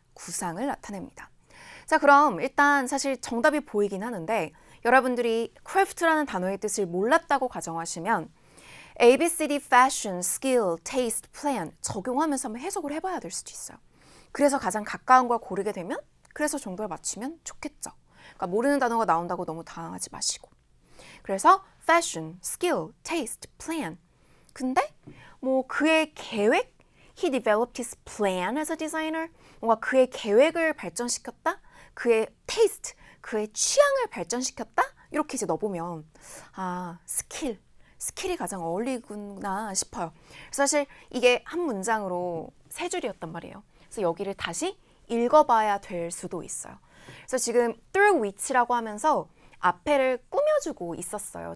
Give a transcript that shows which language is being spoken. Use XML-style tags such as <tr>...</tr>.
<ko>구상을 나타냅니다. 자, 그럼 일단 사실 정답이 보이긴 하는데 여러분들이 craft라는 단어의 뜻을 몰랐다고 가정하시면 ABCD fashion, skill, taste, plan 적용하면서 한번 해석을 해봐야 될 수도 있어요. 그래서 가장 가까운 걸 고르게 되면 그래서 정답을 맞추면 좋겠죠. 그러니까 모르는 단어가 나온다고 너무 당황하지 마시고. 그래서 fashion, skill, taste, plan. 근데 뭐 그의 계획?</ko> <en>He developed his plan as a designer.</en> <ko>뭔가 그의 계획을 발전시켰다? 그의 taste, 그의 취향을 발전시켰다? 이렇게 이제 넣어보면 스킬이 가장 어울리구나 싶어요. 사실 이게 한 문장으로 3줄이었단 말이에요. 그래서 여기를 다시 읽어봐야 될 수도 있어요. 그래서 지금</ko> <en>through which</en> <ko>라고 하면서 앞에를 꾸며주고 있었어요.</ko>